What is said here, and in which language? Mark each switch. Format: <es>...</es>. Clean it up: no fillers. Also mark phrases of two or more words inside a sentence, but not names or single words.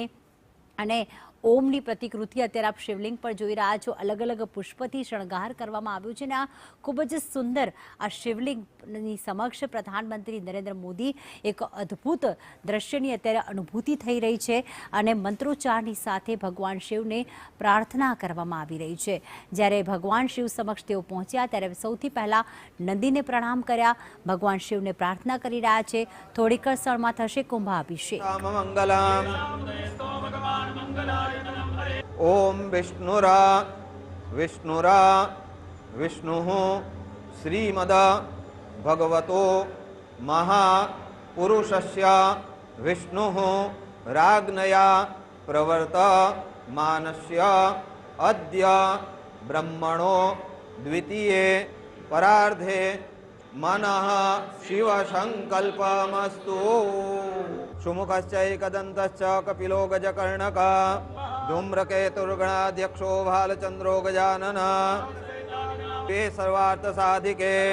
<gu>અને ઓમની પ્રતિકૃતિ અત્યારે આપ શિવલિંગ પર જોઈ રહ્યા છો અલગ અલગ પુષ્પથી શણગાર કરવામાં આવ્યું છે અને આ ખૂબ જ સુંદર આ શિવલિંગની સમક્ષ પ્રધાનમંત્રી નરેન્દ્ર મોદી એક અદ્ભુત દ્રશ્યની અત્યારે અનુભૂતિ થઈ રહી છે અને મંત્રોચ્ચારની સાથે ભગવાન શિવને પ્રાર્થના કરવામાં આવી રહી છે જ્યારે ભગવાન શિવ સમક્ષ તેઓ પહોંચ્યા ત્યારે સૌથી પહેલા નંદીને પ્રણામ કર્યા ભગવાન શિવને પ્રાર્થના કરી રહ્યા છે થોડી ક્ષણમાં થશે કુંભાભિષેક</gu> <sa>ओम विष्णुरा विष्णुरा विष्णुः श्रीमद भगवतो महापुरुषस्य विष्णुः राज्ञया प्रवर्तमानस्य अद्य ब्रह्मणो द्वितीये परार्धे मनः शिवसंकल्पमस्तु सुमुखश्चैकदन्तश्च कपिलो गजकर्णकः धूम्रकेतुर्गणाध्यक्षो भालचन्द्रो गजाननः ते सर्वार्थसाधिके</sa>